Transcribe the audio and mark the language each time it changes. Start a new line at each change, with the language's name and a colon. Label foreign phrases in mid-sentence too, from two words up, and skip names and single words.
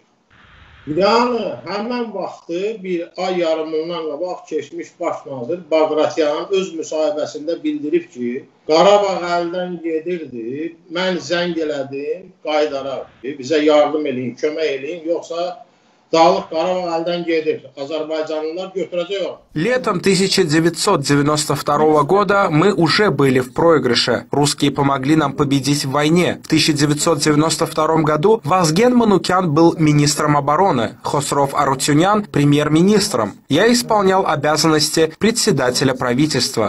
Azerbaijani: Yəni, həmən vaxtı bir ay yarımından qabaq keçmiş baş nazir Bağratyan öz müsahibəsində bildirib ki, Qarabağ əldən gedirdi, mən zəng elədim, qaydaraq, bizə yardım eləyin, kömək eləyin, yoxsa Dağlıq Qarabağ əldən gedir, Azərbaycanlılar götürəcək o.
Russian: Летом 1992 года мы уже были в проигрыше. Русские помогли нам победить в войне. В 1992 году Вазген Манукян был министром обороны, Хосров Арутюнян – премьер-министром. Я исполнял обязанности председателя правительства.